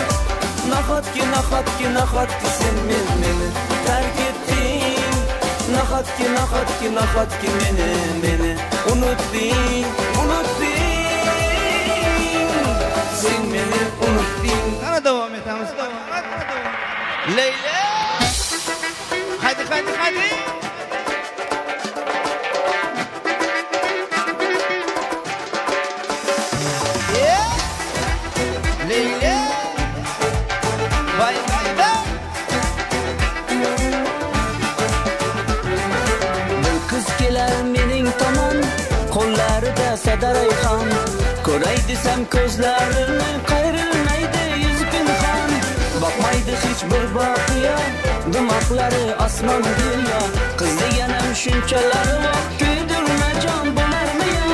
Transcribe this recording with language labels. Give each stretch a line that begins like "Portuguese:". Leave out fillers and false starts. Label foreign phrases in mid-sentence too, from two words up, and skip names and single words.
Uzbek: Nahotki sen meni terk etding. Nahotki meni unutding. Sen meni unutding.
Turkish: Ana devam edemiz. Leyla. Hadi. Leyla. Vay.
Uzbek: Bir kız kelar mening tomon, qo'llarida sadarayxon. Ko'ray desam ko'zlarini qayrilmaydi yuz pinhon. Boqmaydi hech bir voqea, dimoqlari osmon dunyo. Qiz deganim shunchalar vaqt kuydirma jon bo'larmi yo?